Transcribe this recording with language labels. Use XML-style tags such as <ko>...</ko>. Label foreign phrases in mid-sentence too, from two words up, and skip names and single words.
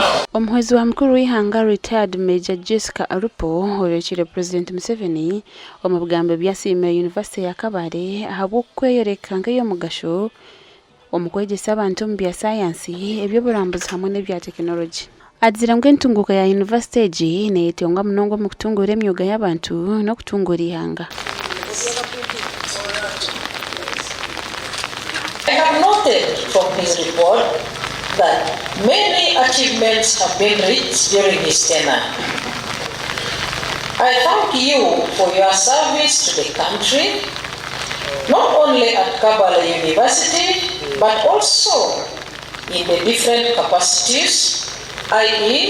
<nyn>Omuhwezi wa mukuru w'ihanga retired Major Jessica Alupo orekire President Museveni omu bigambo byasiimira University ya Kabale ahabw'okweyoreka nk'ey'omugasho omu kwegyesa abantu omu bya sayansi eby'oburambuzi hamwe n'ebya tekinologi. Azira ngu entunguka ya University egi neetenga munonga mu kutunguura emyuga y'abantu n'okutunguura ihanga.</nyn> <en>I have noted from his report that many achievements have been reached during his tenure. I thank you for your service to the country, not only at Kabale University, but also in the different capacities, i.e.</en>